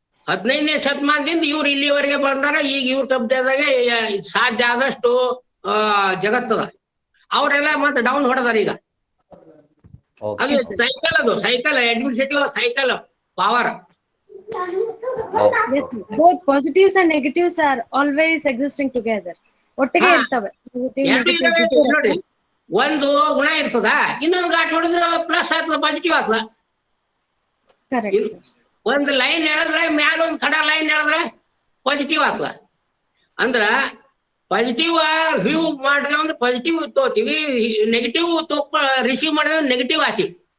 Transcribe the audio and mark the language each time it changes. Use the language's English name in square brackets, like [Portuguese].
[Kannada] 15ನೇ ಶತಮಾನದಿಂದ ಇವ್ರು ಇಲ್ಲಿವರೆಗೆ ಬಂದಾರ. ಈಗ ಇವ್ರ ಕಬ್ಜಾದಾಗ ಸಾಧ್ಯ ಆದಷ್ಟು ಜಗತ್ತದ. ಅವರೆಲ್ಲ ಮತ್ತೆ ಡೌನ್ ಹೊಡೆದಾರ ಈಗ. ಅದು cycle administrative cycle power. [English] Yes, both positives and negatives are always existing together. [Kannada] ಒಟ್ಟಿಗೆ ಇರ್ತವೆ. ನೋಡಿ, ಒಂದು ಗುಣ ಇರ್ತದ, ಇನ್ನೊಂದು ಘಾಟ್ ಹೊಡೆದ್ರೆ ಪ್ಲಸ್ ಆಗ್ತದ, ಪಾಸಿಟಿವ್ ಆಗ್ತದ. ಒಂದ್ ಲೈನ್ ಹೇಳಿದ್ರೆ ಮ್ಯಾಲ ಒಂದ್ ಕಡ ಲೈನ್ ಹೇಳಿದ್ರೆ ಪಾಸಿಟಿವ್ ಆಗ್ತದ. ಅಂದ್ರ ಪಾಸಿಟಿವ್ ವ್ಯೂ ಮಾಡಿದ್ರೆ ಅಂದ್ರೆ ಪಾಸಿಟಿವ್ ತೋತೀವಿ, ನೆಗೆಟಿವ್ ರಿಸೀವ್ ಮಾಡಿದ್ರೆ ನೆಗೆಟಿವ್ ಆಗ್ತೀವಿ.